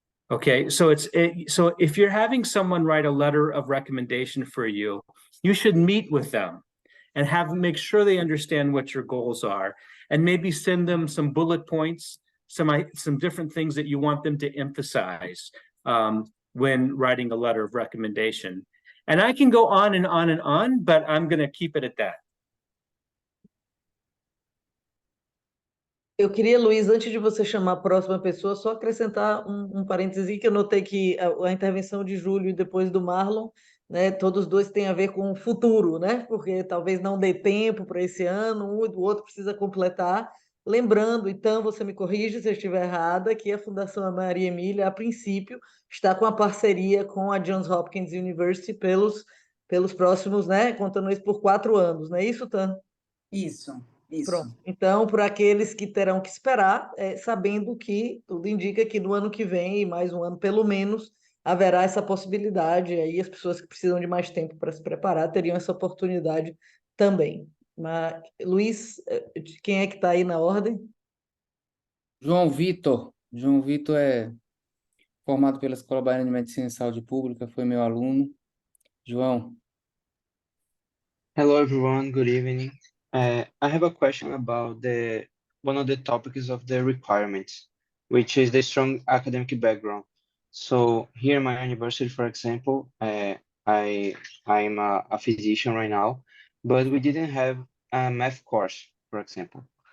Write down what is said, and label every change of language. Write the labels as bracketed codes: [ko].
[en] Okay, so so if you're having someone write a letter of recommendation for you, you should meet with them and make sure they understand what your goals are, and maybe send them some bullet points, some different things that you want them to emphasize when writing a letter of recommendation. And I can go on and on and on, but I'm going to keep it at that. [pt] Eu queria, Luiz, antes de você chamar a próxima pessoa, só acrescentar um parêntese que eu notei que a intervenção de Júlio e depois do Marlon, né, todos dois têm a ver com o futuro, né? Porque talvez não dê tempo para esse ano, um e do outro precisa completar. Lembrando, então, você me corrige se eu estiver errada, que a Fundação Maria Emília, a princípio, está com a parceria com a Johns Hopkins University pelos próximos, né? Contando isso por 4 anos, não é isso, Tan? Isso. Pronto. Então, para aqueles que terão que esperar, sabendo que tudo indica que no ano que vem, e mais um ano pelo menos, haverá essa possibilidade, aí as pessoas que precisam de mais tempo para se preparar teriam essa oportunidade também. Mas, Luiz, quem é que está aí na ordem? João Vitor. João Vitor é formado pela Escola Baiana de Medicina e Saúde Pública, foi meu aluno. João. [en] Hello everyone, good evening. I have a question about one of the topics of the requirements, which is the strong academic background. So here in my university, for example, I'm a physician right now, but we didn't have a math course, for example.